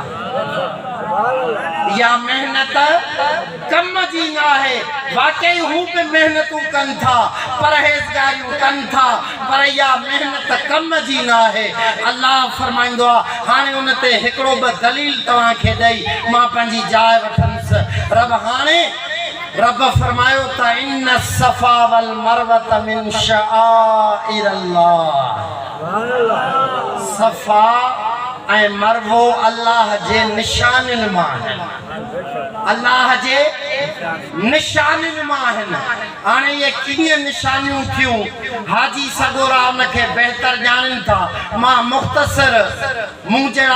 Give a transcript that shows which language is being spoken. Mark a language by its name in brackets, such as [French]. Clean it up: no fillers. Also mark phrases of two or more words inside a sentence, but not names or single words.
[Sindhi] या मेहनत कम जी न आहे वाकई हू भी मेहनतूं कनि था परहेज़गारियूं कनि था पर इहा मेहनत कम जी न आहे अल्लाह फरमाईंदो आहे हाणे उन ते हिकिड़ो ॿ दलील तव्हांखे ॾेई मां पंहिंजी जाइ वठंदुसि रब फरमायो त [Arabic] إن الصفا والمروة من شعائر الله [Sindhi] सफ़ा ऐं मरवो अल्लाह जे निशानियुनि मां आहिनि अल्लाह जे निशानियुनि मां आहिनि हाणे इहे कीअं निशानियूं थियूं हाजी सगोरा उनखे बहितर ॼाणनि था मां मुख़्तसर मूं जहिड़ा